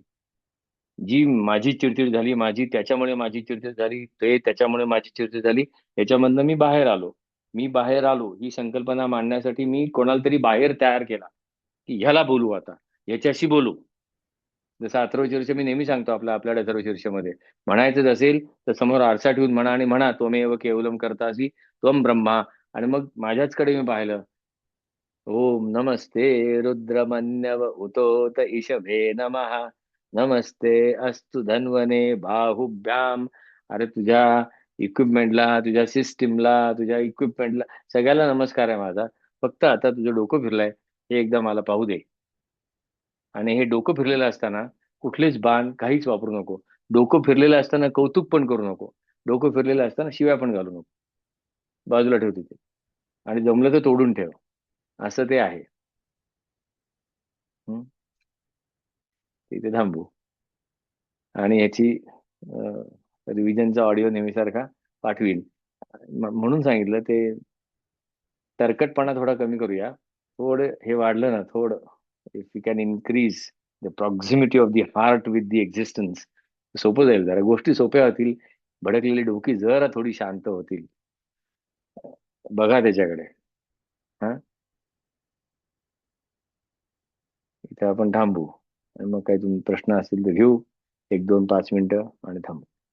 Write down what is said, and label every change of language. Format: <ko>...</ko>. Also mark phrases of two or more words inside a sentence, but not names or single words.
<mr>जी माझी चिडचिड झाली, माझी त्याच्यामुळे माझी चिडचिड झाली, ते त्याच्यामुळे माझी चिडचिड झाली, याच्यामधनं मी बाहेर आलो. मी बाहेर आलो ही संकल्पना मांडण्यासाठी मी कोणाला तरी बाहेर तयार केला की ह्याला बोलू आता, याच्याशी बोलू. जसं अथर्वशीर्ष मी नेहमी सांगतो आपल्या अथर्वशीर्षमध्ये, म्हणायचंच असेल तर समोर आरसा ठेवून म्हणा आणि म्हणा</mr> <sa>त्वमेव केवलम कर्तासी त्वम ब्रह्मा.</sa> <mr>आणि मग माझ्याचकडे मी पाहिलं.</mr> <sa>ओम नमस्ते रुद्रमन्यव उतोत ईशभे नमः. नमस्ते अस्तु धन्वने बाहुभ्याम.</sa> <mr>अरे तुझ्या इक्विपमेंटला, तुझ्या सिस्टीमला, तुझ्या इक्विपमेंटला सगळ्याला नमस्कार आहे माझा. फक्त आता तुझं डोकं फिरलंय हे एकदा मला पाहू दे. आणि हे डोकं फिरलेलं असताना कुठलेच बाण काहीच वापरू नको. डोकं फिरलेलं असताना कौतुक पण करू नको. डोकं फिरलेलं असताना शिव्या पण घालू नको. बाजूला ठेव तिथे. आणि जमलं तर तोडून ठेव. असं ते आहे. हं? तिथे थांबू. आणि याची रिव्हिजनचा ऑडिओ नेहमीसारखा पाठवीन. म्हणून सांगितलं ते तरकटपणा थोडा कमी करूया. थोडं हे वाढलं ना थोडं,</mr> <en>if you can increase the proximity of the heart with the existence,</en> <mr>सोपं जाईल. जरा गोष्टी सोप्या होतील. भडकलेली डोकी जरा थोडी शांत होतील. बघा त्याच्याकडे. हा, इथे आपण थांबू. आणि मग काही तुम्ही प्रश्न असतील तर घेऊ. 1, 2, 5 मिनिटं आणि थांबू.</mr>